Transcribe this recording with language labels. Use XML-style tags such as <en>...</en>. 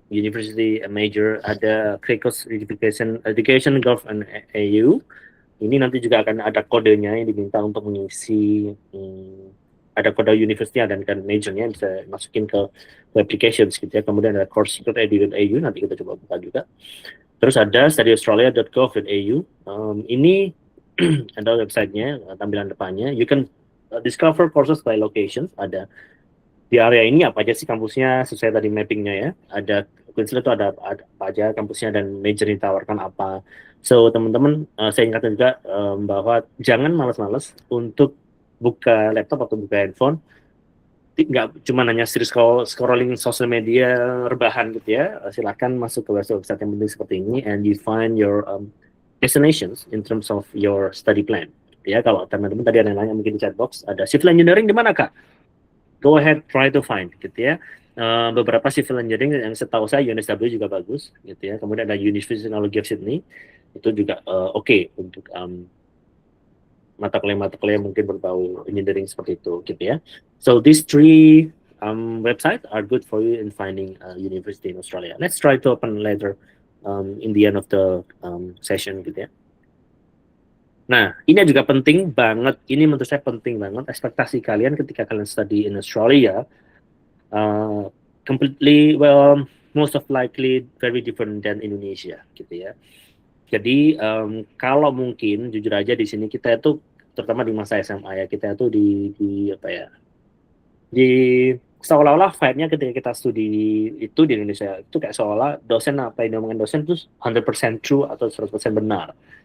<en>university major, ada Cricos Education Gulf and AU.</en> <id>Ini nanti juga akan ada kodenya yang diminta untuk mengisi, ada kode university dan majornya bisa masukin ke applications gitu ya. Kemudian ada course.edu.au, nanti kita coba buka juga. Terus ada studyaustralia.gov.au. Ini ada websitenya, tampilan depannya.</id> <en>You can discover courses by locations.</en> <id>Ada di area ini apa aja sih kampusnya sesuai tadi mappingnya ya. Ada Queensland itu ada apa aja kampusnya dan major ditawarkan apa. So teman-teman, saya ingatkan juga bahwa jangan malas-malas untuk buka laptop atau buka handphone. Nggak cuma hanya scrolling sosial media rebahan gitu ya. Silakan masuk ke website yang penting seperti ini</id> <en>and you find your destinations in terms of your study plan.</en> <id>Ya, kalau teman-teman tadi ada yang nanya mungkin di chat box, ada civil engineering di mana Kak?</id> <en>Go ahead, try to find</en> <id>gitu ya. Beberapa civil engineering yang setahu saya UNSW juga bagus gitu ya. Kemudian ada University Technology of Sydney, itu juga oke untuk mata kuliah mungkin berbau engineering seperti itu gitu ya.</id> <en>So these three websites are good for you in finding a university in Australia. Let's try to open later in the end of the session</en> <id>gitu ya. Nah, ini juga penting banget. Ini menurut saya penting banget. Ekspektasi kalian ketika kalian</id> <en>study in Australia, completely, well, most of likely very different than Indonesia,</en> <id>gitu ya. Jadi kalau mungkin jujur aja di sini kita itu terutama di masa SMA ya, kita itu di apa ya, di seolah-olah vibe-nya ketika kita studi itu di Indonesia itu kayak seolah dosen apa yang diomongin dosen itu 100% true atau 100% benar.</id>